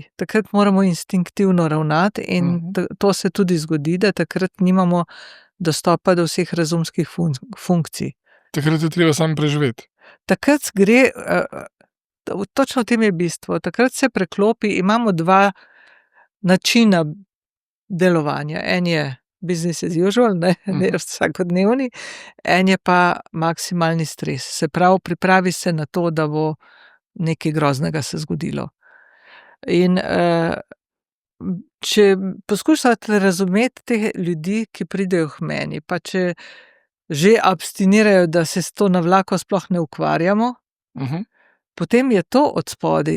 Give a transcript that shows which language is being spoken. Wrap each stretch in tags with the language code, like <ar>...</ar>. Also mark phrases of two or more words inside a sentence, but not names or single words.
<sl>Takrat moramo instinktivno ravnati in to se tudi zgodi, da takrat nimamo dostopa do vseh razumskih funkcij. Takrat je treba samo preživeti. Takrat gre, točno v tem je bistvo, takrat se preklopi, imamo dva načina delovanja. En je</sl> <en>business as usual,</en> <sl>ne, vsakodnevni, en je pa maksimalni stres. Se pravi, pripravi se na to, da bo nekaj groznega se zgodilo. In, če poskušate razumeti te ljudi, ki pridejo k meni, pa če že abstinirajo, da se s to navlako sploh ne ukvarjamo, potem je to odspodaj.</sl>